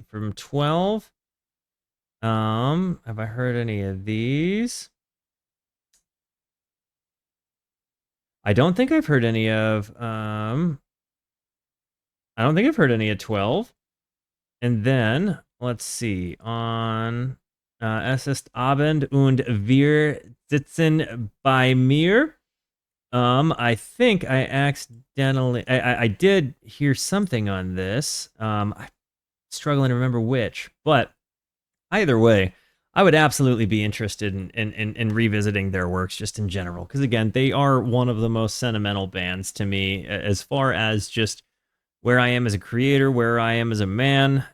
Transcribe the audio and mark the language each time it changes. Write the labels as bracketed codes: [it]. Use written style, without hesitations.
[en] From 12. Have I heard any of these? I don't think I've heard any of I don't think I've heard any of 12. And then let's see. [de] On Es ist Abend und wir sitzen bei mir. [en] I think I accidentally I did hear something on this. I'm struggling to remember which, but either way, I would absolutely be interested in revisiting their works just in general. Because again, they are one of the most sentimental bands to me as far as just where I am as a creator, where I am as a man.